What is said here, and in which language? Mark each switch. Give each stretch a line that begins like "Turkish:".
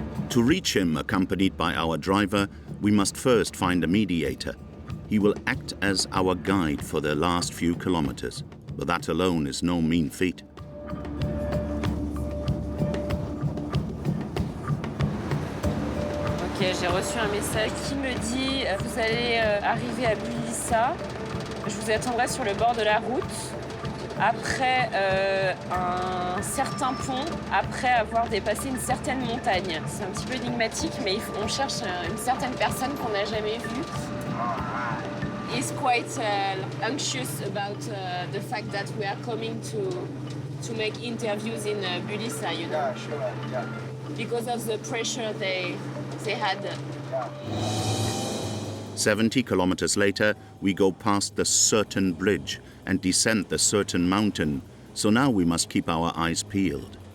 English: To reach him, accompanied by our driver, we must first find a mediator. He will act as our guide for the last few kilometers, but that alone is no mean feat.
French: Ok, j'ai reçu un message qui me dit « Vous allez arriver à Bulisa, je vous attendrai sur le bord de la route. » Après un certain pont, après avoir dépassé une certaine montagne. C'est un petit peu énigmatique, mais on cherche une certaine personne qu'on n'a jamais vue.
English: He's quite anxious about the fact that we are coming to make interviews in Bulisa, you know. Yeah, sure, yeah. Because of the pressure they had. 70 kilometers later, we go past the certain bridge and descend the certain mountain, so now we must keep our eyes peeled.